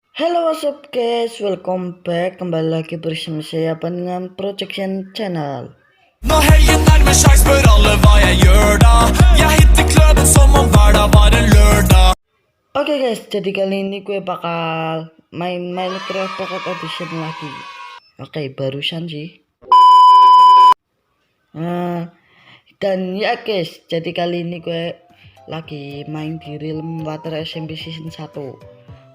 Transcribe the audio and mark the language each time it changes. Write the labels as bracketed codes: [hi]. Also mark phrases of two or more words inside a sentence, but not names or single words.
[en] Hello, what's up guys? Welcome back. [id] Kembali lagi bersama saya dengan Projection Channel. [no] Når helgen nærmer seg, spør alle hva jeg gjør da. Jeg hitter kløben som om hver dag var en lørdag. [id] Oke guys, jadi kali ini gue bakal main Minecraft Pocket Edition lagi. Oke, barusan sih. Dan ya guys, jadi kali ini gue lagi main di Realm Water SMP Season 1.